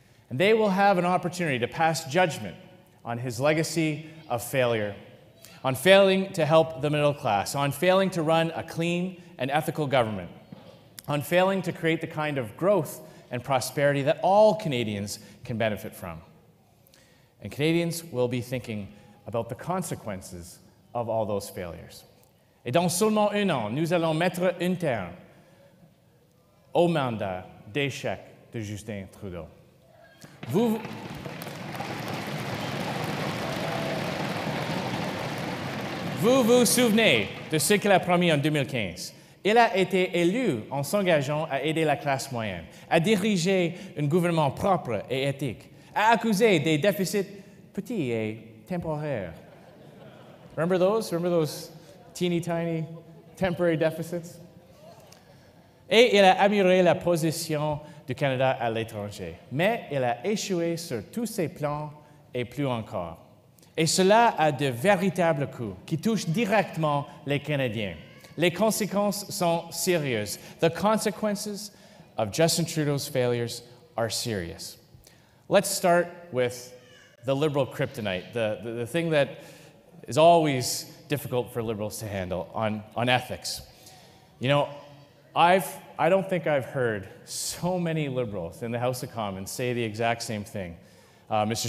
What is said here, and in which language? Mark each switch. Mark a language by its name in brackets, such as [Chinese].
[English] And they will have an opportunity to pass judgment on his legacy of failure, on failing to help the middle class, on failing to run a clean and ethical government, on failing to create the kind of growth and prosperity that all Canadians can benefit from. And Canadians will be thinking about the consequences of all those failures. [French] Et dans seulement un an, nous allons mettre un terme au mandat d'échec de Justin Trudeau. Vous vous souvenez de ce qu'il a promis en 2015. Il a été élu en s'engageant à aider la classe moyenne, à diriger un gouvernement propre et éthique, à accuser des déficits petits et temporaires. [English] Remember those? [French] Remember those teeny tiny temporary deficits? Et il a amélioré la position du Canada à l'étranger. Mais il a échoué sur tous ses plans et plus encore. Et cela a de véritables coûts qui touchent directement les Canadiens. Les conséquences sont sérieuses. [English] The consequences of Justin Trudeau's failures are serious. Let's start with the Liberal kryptonite, the thing that is always difficult for Liberals to handle on ethics. You know, I don't think I've heard so many Liberals in the House of Commons say the exact same thing. Mr.